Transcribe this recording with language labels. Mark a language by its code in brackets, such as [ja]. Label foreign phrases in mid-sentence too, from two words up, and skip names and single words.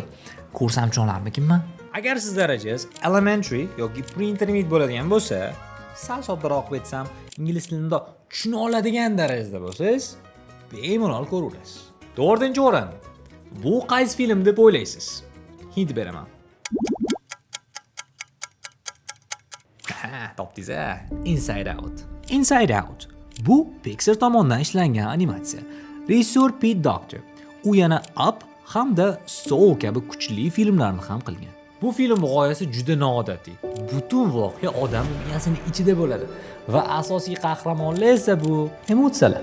[uz] Ko'rsamchi olarmikinman? Agar siz darajangiz elementary yoki pre-intermediate bo'ladigan bo'lsa, sal soddaroq aytsam, ingliz tilini tushuna oladigan darajada bo'lsangiz, bemalol ko'raverasiz. 4-o'rin. Bu qaysi film deb o'ylaysiz? Hint beraman. Ha, topdingiz-a? Inside Out. Inside Out. Bu Pixar tomonidan ishlangan animatsiya. Rejissor Pete Docter. U yana Up hamda Soul kabi kuchli filmlarni ham qilgan. Bu film g'oyasi juda noodatiy. Butun voqea odam miyasining ichida bo'ladi va asosiy qahramonlar esa bu emotsiyalar.